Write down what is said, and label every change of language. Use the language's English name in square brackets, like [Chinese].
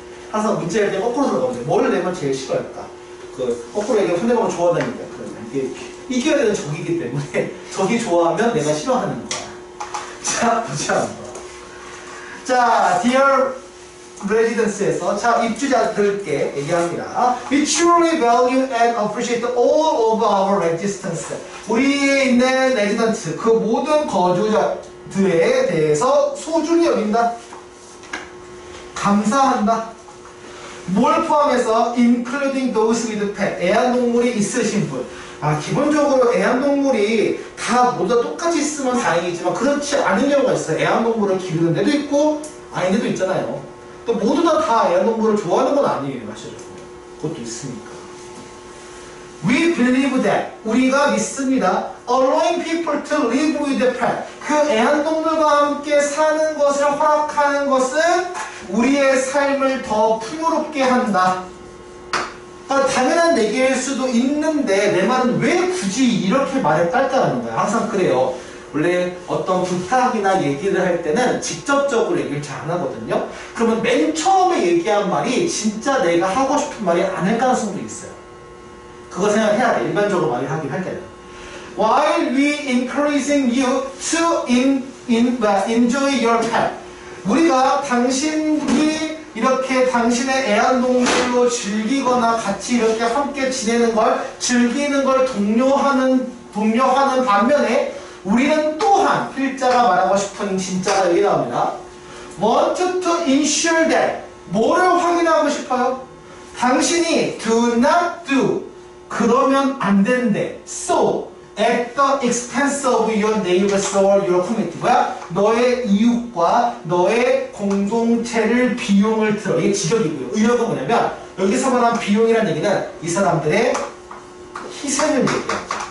[Korean] 항상 문제를 내면 거꾸로 들어가면 뭘 내면 제일 싫어할까? 거꾸로 얘기하면 상대방을 좋아한다니까. 이게 이겨야 되는 적이기 때문에 적이 좋아하면 내가 싫어하는 거야. 자, 보자 한번. 자, Dear Residence에서 자, 입주자들께 얘기합니다. [English] We truly value and appreciate all of our residents. [Korean] 우리에 있는 레지던트, 그 모든 거주자들에 대해서 소중히 여긴다. 감사한다. 뭘 포함해서 [English] including those with pet, [Korean] 애완동물이 있으신 분. 기본적으로 애완동물이 다 모두 다 똑같이 있으면 다행이지만 그렇지 않은 경우가 있어요. 애완동물을 기르는 데도 있고 아닌 데도 있잖아요. 또 모두 다 애완동물을 좋아하는 건 아니에요. 사실은. 그것도 있으니까. [English] We believe that, [Korean] 우리가 믿습니다. [English] Allowing people to live with a pet, [Korean] 그 애완동물과 함께 사는 것을 허락하는 것은 우리의 삶을 더 풍요롭게 한다. 당연한 얘기일 수도 있는데 내 말은 왜 굳이 이렇게 말을 깔까라는 거야. 항상 그래요. 원래 어떤 부탁이나 얘기를 할 때는 직접적으로 얘기를 잘 안 하거든요. 그러면 맨 처음에 얘기한 말이 진짜 내가 하고 싶은 말이 아닐 가능성도 있어요. 그거 생각해야 돼. 일반적으로 말을 하긴 할 때는. [English] While we encouraging you to enjoy your pet. [Korean] 우리가 당신이 이렇게 당신의 애완동물로 즐기거나 같이 이렇게 함께 지내는 걸, 즐기는 걸 독려하는 반면에 우리는 또한 필자가 말하고 싶은 진짜가 여기 나옵니다. [English] Want to ensure that, [Korean] 뭐를 확인하고 싶어요? 당신이 [English] do not do, [Korean] 그러면 안 된대. [English] So, at the expense of your neighbors or your community. [Korean] 뭐야? 너의 이웃과 너의 공동체를 비용을 들어. 이게 직역이고요. 의역은 뭐냐면 여기서 말하는 비용이라는 얘기는 이 사람들의 희생을 얘기해요.